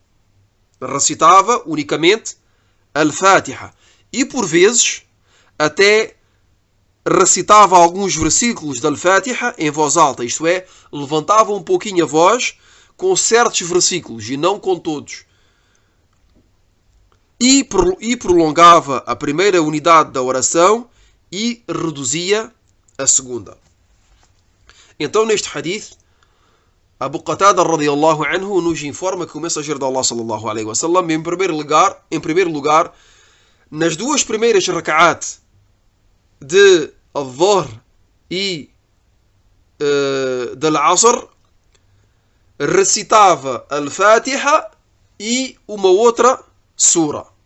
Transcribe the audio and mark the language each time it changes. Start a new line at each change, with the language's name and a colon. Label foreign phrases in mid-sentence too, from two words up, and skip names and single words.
Portuguese: E por vezes até recitava alguns versículos da Al-Fatiha em voz alta, isto é, levantava um pouquinho a voz com certos versículos e não com todos. E prolongava a primeira unidade da oração e reduzia a segunda. Então, neste hadith, Abu Qatada
Arabic: رضي الله عنه
Portuguese: nos informa que o mensageiro de Allah
Arabic: صلى الله عليه وسلم,
Portuguese: em primeiro lugar, nas duas primeiras rak'at de Al-Dhuhr e de Al-Asr, recitava Al-Fatiha e uma outra sura.